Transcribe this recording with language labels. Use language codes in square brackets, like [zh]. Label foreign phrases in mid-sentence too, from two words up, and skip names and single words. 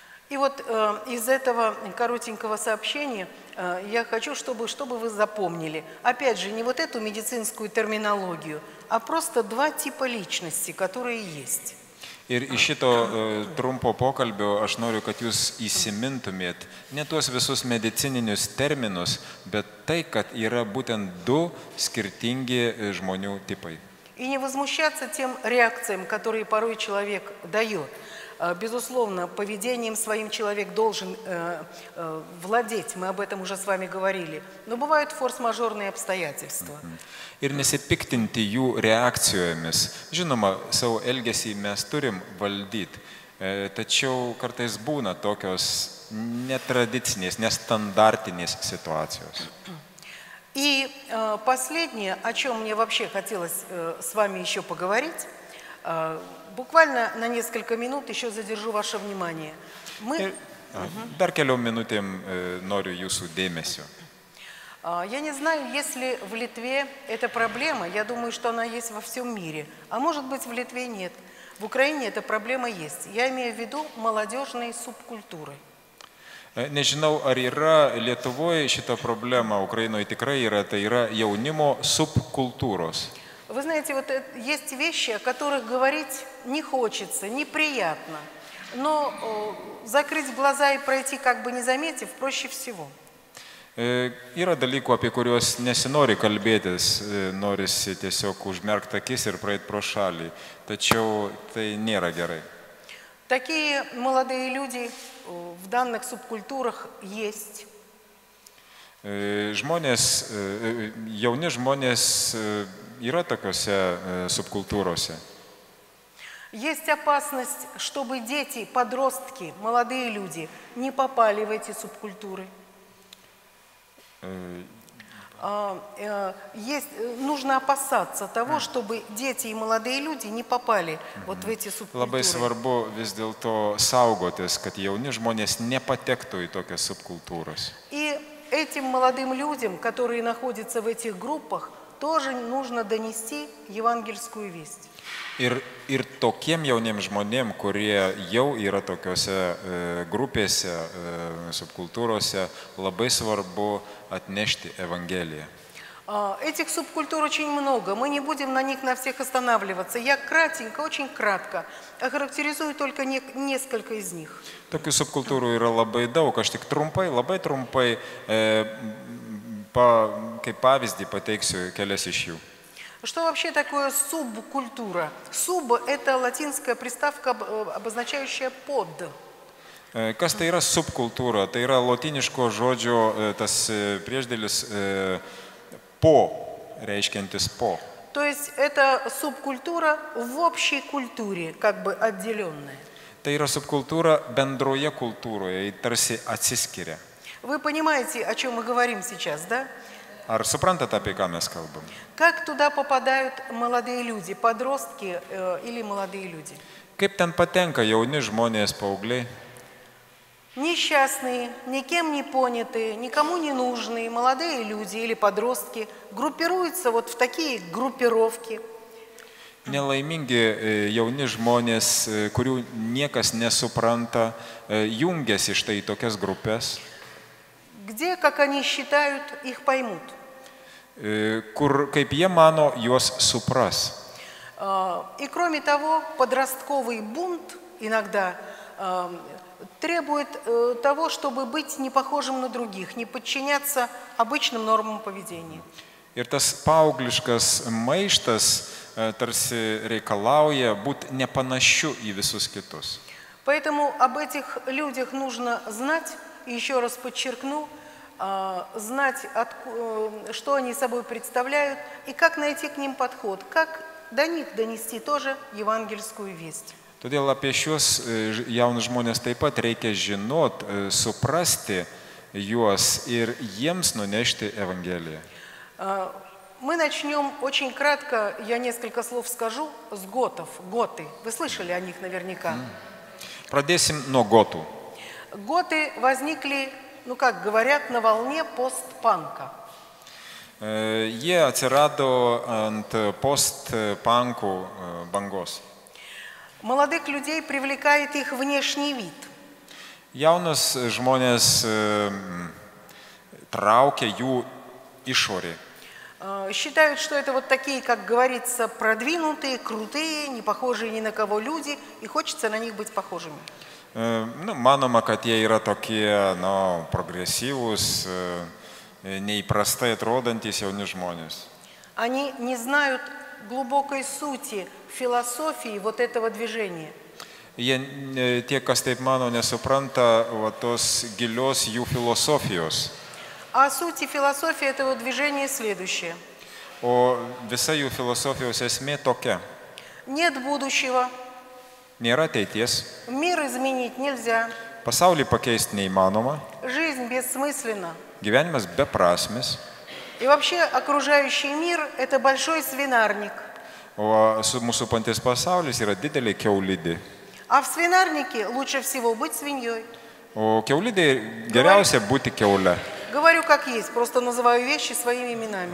[ru] И вот из этого коротенького сообщения я хочу, чтобы вы запомнили, опять же, не вот эту медицинскую терминологию, а просто два типа личности, которые есть. [lt] Ir iš šito trumpo pokalbio aš noriu, kad jūs įsimintumėt ne tuos visus medicininius terminus, bet tai, kad yra būtent du skirtingi žmonių tipai. [ru] И не возмущаться тем реакциям, которые порой человек дает. Безусловно, поведением своим человек должен владеть, мы об этом уже с вами говорили, но бывают форс-мажорные обстоятельства. [lt] Ir nesipiktinti jų reakcijomis. Žinoma, savo elgesį mes turim valdyti, tačiau kartais būna tokios netradicinės, nestandartinės situacijos. [ru] И последнее, о чем мне вообще хотелось с вами еще поговорить, буквально на несколько минут еще задержу ваше внимание. [lt] Dar keliom minutėm noriu jūsų dėmesio. [ru] Я не знаю, есть ли в Литве эта проблема, я думаю, что она есть во всем мире, а может быть в Литве нет. В Украине эта проблема есть. Я имею в виду молодежные субкультуры. [lt] Nežinau, ar yra Lietuvoje šita problema, Ukrainoje tikrai yra, tai yra jaunimo subkultūros. [ru] Вы знаете, вот есть вещи, о которых говорить не хочется, неприятно, но закрыть глаза и пройти, как бы не заметив, проще всего. [lt] Yra dalykų, apie kuriuos nesinori kalbėtis, norisi tiesiog užmerkti akis ir praeiti pro šalį, tačiau tai nėra gerai. [ru] Такие молодые люди в данных субкультурах есть. [lt] Jauni žmonės yra tokiose subkultūrose. [ru] Есть опасность, чтобы дети, подростки, молодые люди не попали в эти субкультуры. Нужно опасаться того, чтобы дети и молодые люди не попали вот в эти субкультуры. [lt] Labai svarbu vis dėlto saugotis, kad jauni žmonės nepatektų į tokias subkultūras. [ru] И этим молодым людям, которые находятся в этих группах, тоже нужно донести евангельскую весть. [lt] Ir tokiem jauniem žmonėm, kurie jau yra tokiose grupėse, subkultūrose, labai svarbu atnešti Evangeliją. [ru] Этих субкультур очень много, мы не будем на них на всех останавливаться. Я кратенько, очень кратко охарактеризую только несколько из них. [lt] Tokių subkultūrų yra labai daug, aš tik labai trumpai kaip pavyzdį pateiksiu kelias iš jų. [ru] Что вообще такое субкультура? Суб – это латинская приставка, обозначающая под. [lt] Kas tai yra subkultūra? Tai yra lotyniško žodžio tas priešdėlis po, reiškiantis po. [ru] То есть это субкультура в общей культуре, как бы отделенная. [lt] Tai yra subkultūra bendroje kultūroje, tarsi atsiskiria. [ru] Вы понимаете, о чем мы говорим сейчас, да? [lt] Ar suprantate, apie ką mes kalbam? [ru] Как туда попадают молодые люди, подростки или молодые люди? [lt] Kaip ten patenka jauni žmonės, paaugliai? [ru] Несчастные, никем не понятые, никому не нужные молодые люди или подростки группируются вот в такие группировки. [lt] Nelaimingi jauni žmonės, kurių niekas nesupranta, jungiasi štai tokias grupės. [ru] Где, как они считают, их поймут. [lt] Kur, kaip jie mano, juos supras. [ru] И кроме того, подростковый бунт иногда требует того, чтобы быть не похожим на других, не подчиняться обычным нормам поведения. [lt] Ir tas paaugliškas maištas tarsi reikalauja būti nepanašiu į visus kitus. [ru] Поэтому об этих людях нужно знать, и еще раз подчеркну, знать, что они собой представляют, и как найти к ним подход, как до них донести тоже евангельскую весть. [lt] Todėl apie šios jaunus žmonės taip pat reikia žinot, suprasti juos ir jiems nunešti Evangeliją. [ru] Мы начнем очень кратко, я несколько слов скажу, с готов. Готы. Вы слышали о них наверняка. [lt] Pradėsim nuo gotų. [ru] Готы возникли, ну как говорят, на волне постпанка. [lt] Jie atsirado ant postpankų bangos. [ru] Молодых людей привлекает их внешний вид. [lt] Jaunus žmonės traukia jų išorė. [ru] Считают, что это вот такие, как говорится, продвинутые, крутые, не похожие ни на кого люди, и хочется на них быть похожими. [lt] Manoma, kad jie yra tokie, progresyvūs, neįprastai atrodantis jauni žmonės. [ru] Они не знают глубокой сути, философии вот этого движения. [lt] Tie, kas taip mano, nesupranta tos gilios jų filosofijos. [ru] А суть и философия этого движения следующая. [lt] O visa jų filosofijos esmė tokia. [ru] Нет будущего. [lt] Nėra ateities. [ru] Мир изменить нельзя. [lt] Pasaulį pakeisti neįmanoma. [ru] Жизнь бессмысленна. [lt] Gyvenimas beprasmis. [ru] И вообще окружающий мир – это большой свинарник. [lt] O mūsų pantis pasaulis yra didelė kiaulidė. [ru] А в свинарнике лучше всего быть свиньей. [lt] O kiaulidė geriausia būti kiaule. [ru] Говорю как есть, просто называю вещи своими именами.